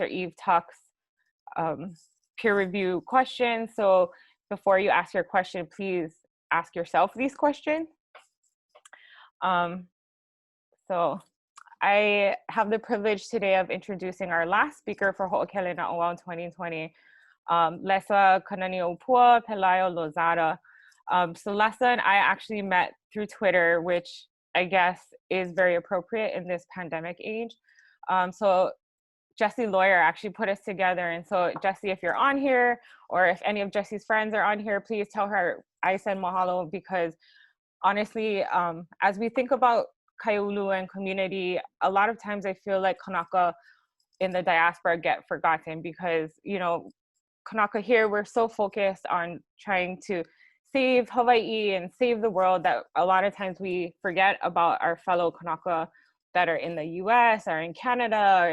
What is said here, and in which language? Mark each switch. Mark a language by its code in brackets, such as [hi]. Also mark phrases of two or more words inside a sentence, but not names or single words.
[en] Eve Tuck's peer review questions. So before you ask your question, please ask yourself these questions. So I have the privilege today of introducing our last speaker for Hoʻokele Naʻauao 2020, Lessa Kananiʻopua Pelayo-Lozada. So Lessa and I actually met through Twitter, which I guess is very appropriate in this pandemic age. So Jessie Lawyer actually put us together. And so Jessie, if you're on here, or if any of Jessie's friends are on here, please tell her I said mahalo, because honestly, as we think about Kaiāulu and community, a lot of times I feel like kānaka in the diaspora get forgotten because, you know, kānaka here, we're so focused on trying to save Hawaii and save the world that a lot of times we forget about our fellow kānaka that are in the US or in Canada.